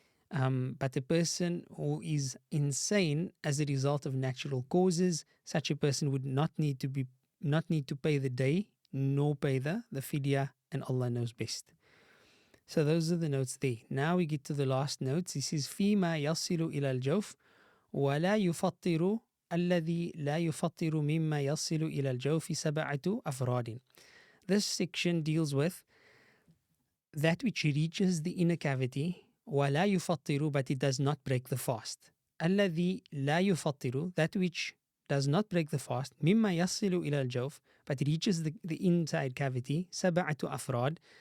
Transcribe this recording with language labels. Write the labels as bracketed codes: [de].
[en] But a person who is insane as a result of natural causes, such a person would not need to pay the day nor pay the fidya, and Allah knows best. So those are the notes there. Now we get to the last notes. This is [ar] فيما يصل إلى الجوف ولا يفطر الذي لا يفطر مما يصل إلى الجوف 7 أفراد. [en] This section deals with that which reaches the inner cavity, [ar] ولا يفطر, [en] but it does not break the fast. [ar] الذي لا يفطر, [en] that which does not break the fast, [ar] مما يصل إلى الجوف, [en] but reaches the inside cavity, [ar] 7 أفراد.